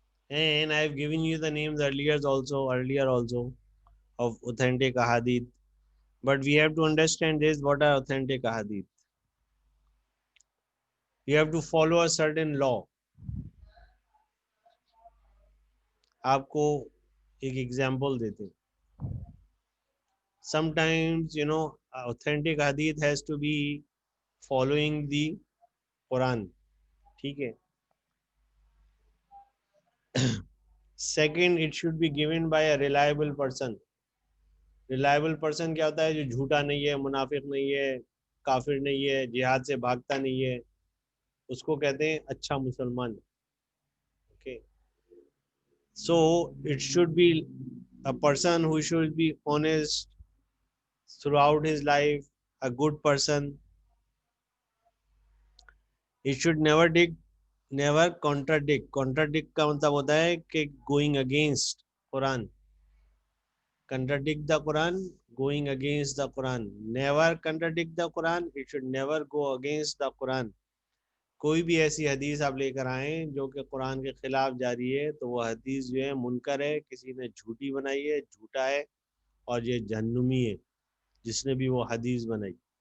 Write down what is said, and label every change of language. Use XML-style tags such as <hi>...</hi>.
<en>And I've given you the names earlier also of authentic ahadith. But we have to understand this, what are authentic ahadith. You have to follow a certain law.</en> <hi>आपको एक example देते हैं.</hi> <en>Sometimes, authentic hadith has to be following the Quran.</en> <hi>ठीक है.</hi> <en>Second, it should be given by a reliable person.</en> <hi>Reliable person क्या होता है? जो झूठा नहीं है, मुनाफिक नहीं है, काफिर नहीं है, जिहाद से भागता नहीं है, उसको कहते हैं अच्छा मुसलमान.</hi> <en>Okay. So it should be a person who should be honest throughout his life, a good person. It should never contradict.</en> <hi>Contradict का मतलब होता है कि</hi> <en>going against Quran. Contradict the Quran, going against the Quran. Never contradict the Quran. It should never go against the Quran.</en> <hi>कोई भी ऐसी हदीस आप लेकर आए जो कि कुरान के खिलाफ जा रही है तो वो हदीस जो है मुनकर है, किसी ने झूठी बनाई है, झूठा है, और ये जहन्नुमी है जिसने भी वो हदीस बनाई.</hi>